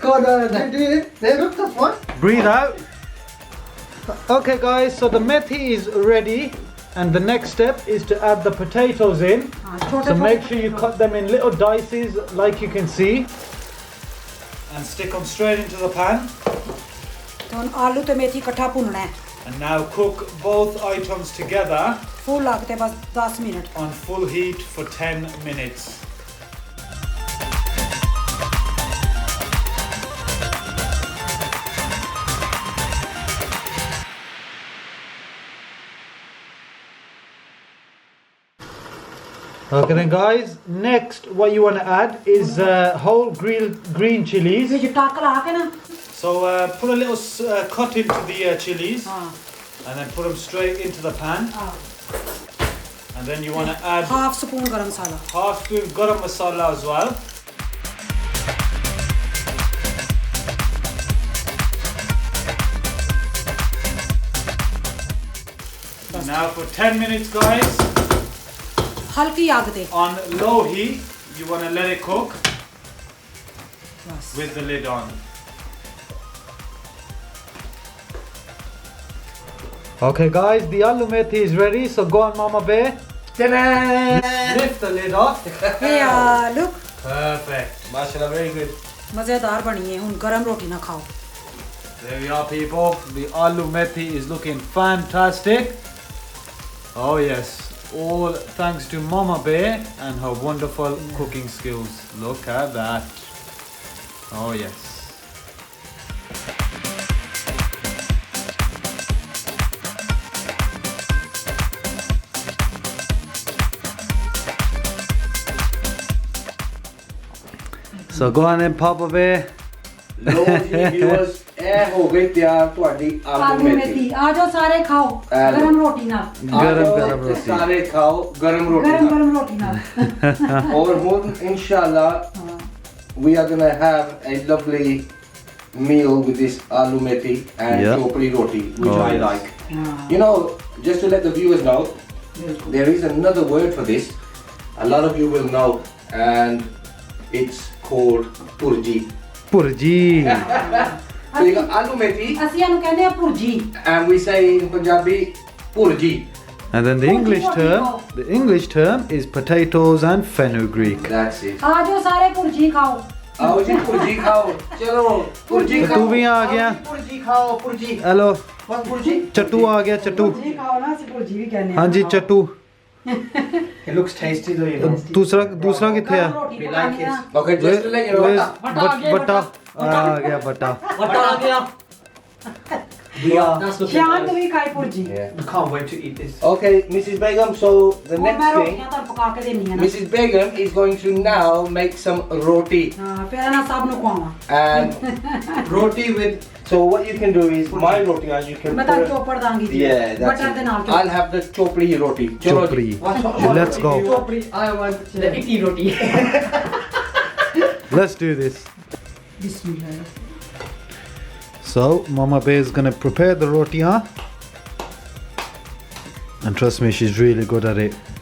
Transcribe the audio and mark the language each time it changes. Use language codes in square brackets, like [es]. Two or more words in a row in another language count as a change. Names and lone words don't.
[en] Go on, there, look, that's one. Breathe out. Okay guys, so the methi is ready, and the next step is to add the potatoes in. So make sure you cut them in little dices like you can see, and stick them straight into the pan. [pa] ਹੁਣ ਆਲੂ ਤੇ ਮੇਥੀ ਇਕੱਠਾ ਭੁੰਨਣਾ ਹੈ [en] And now cook both items together [pa] ਫੁੱਲ ਅੱਗ ਤੇ ਬਸ 10 ਮਿੰਟ [en] on full heat for 10 minutes. Okay then guys, next what you want to add is whole green chilies. [pa] ਵਿੱਚ ਟੱਕ ਲਾ ਕੇ ਨਾ [en] So put a little cut into the chilies ਹਾਂ and then put them straight into the pan. And then you want to add half spoon [pa] ਗਰਮ ਮਸਾਲਾ [en] half spoon garam masala as well. Now for 10 minutes guys, [pa] ਹਲਕੀ ਅੱਗ ਤੇ [en] on low heat, you want to let it cook ਬਸ with the lid on. Okay guys, the aloo methi is ready, so go on Mama Bear. Lift the lid off. [pa] ਇਹ ਲੁੱਕ [en] Perfect. Mashallah, very good. [pa] ਮਜ਼ੇਦਾਰ ਬਣੀ ਹੈ ਹੁਣ ਗਰਮ ਰੋਟੀ ਨਾ ਖਾਓ [en] There we are people, the aloo methi is looking fantastic. Oh yes, all thanks to Mama Bear and her wonderful cooking skills. Look at that. Oh yes. So go on then, Papa Bear. [pa] ਲੋ ਜੀ viewers, ਇਹ ਹੋ ਗਈ ਤਿਆਰ ਤੁਹਾਡੀ ਆਲੂ ਆਲੂ ਮੇਥੀ ਮੇਥੀ ਆ ਜਾਓ ਸਾਰੇ ਖਾਓ ਗਰਮ ਰੋਟੀ ਨਾਲ ਗਰਮ ਰੋਟੀ ਸਾਰੇ ਖਾਓ ਗਰਮ ਰੋਟੀ ਨਾਲ ਗਰਮ ਰੋਟੀ ਨਾਲ ਔਰ ਹੁਣ ਇਨਸ਼ਾਅੱਲਾ [en] we are gonna have a lovely meal with this aloo methi and chopri roti, which I like. You know, just to let the viewers know, there is another word for this. A lot of you will know, and it's called purji. Purji. So you got aloo methi, [pa] ਅਸੀਂ ਇਹਨੂੰ ਕਹਿੰਦੇ ਆ ਭੁਰਜੀ [en] and we say in Punjabi purji. And then the English term is potatoes and fenugreek. That's it. [pa] ਆ ਜਾਓ ਸਾਰੇ ਭੁਰਜੀ ਖਾਓ [hi] आओ जी पुरजी खाओ चलो पुरजी तू भी आ गया पुरजी खाओ पुरजी हेलो बस पुरजी चट्टू आ गया चट्टू [pa] ਭੁਰਜੀ ਖਾਓ ਨਾ ਅਸੀਂ ਭੁਰਜੀ ਵੀ ਕਹਿੰਦੇ [hi] हाँ जी चट्टू [en] It looks tasty though, you know. [pa] ਦੂਸਰਾ ਕਿੱਥੇ ਹੈ ਰੋਟੀ [en] We like [pa] ਪਕਾਉਣੀ ਆ [en] it. Okay, just to let you know. [hi] बट्टा आ गया बट्टा [en] What are they? That's what [pa] ਸ਼ਾਂਤ ਵੀ ਖਾਈ ਭੁਰਜੀ [en] I can't wait to eat this. Okay, Mrs. Begum, so the [pa] ਉਹ ਮੈਂ [en] next thing, [pa] ਰੋਟੀਆਂ ਤੁਹਾਨੂੰ ਪਕਾ ਕੇ ਦੇਣੀ ਆ ਨਾ [en] Mrs. Begum is going to now make some roti. [pa] ਹਾਂ ਫਿਰ ਇਹਨਾਂ ਸਭ ਨੂੰ ਖਵਾਵਾਂ [en] And Roti with so what you can do is, my roti, as you can [pa] ਮੈਂ ਤਾਂ ਚੋਪੜ ਦਾਂਗੀ ਜੀ [en] yeah, that's [pa] ਬਟਰ ਦੇ ਨਾਲ [en] it. I'll have the chopri roti. [pa] Chalo ji. [en] Chopri let's go I want the itti roti. let's do this ਬਿਸਮਿਲ੍ਲਾ so Mama Bear is gonna prepare the roti huh and trust me she's really good at it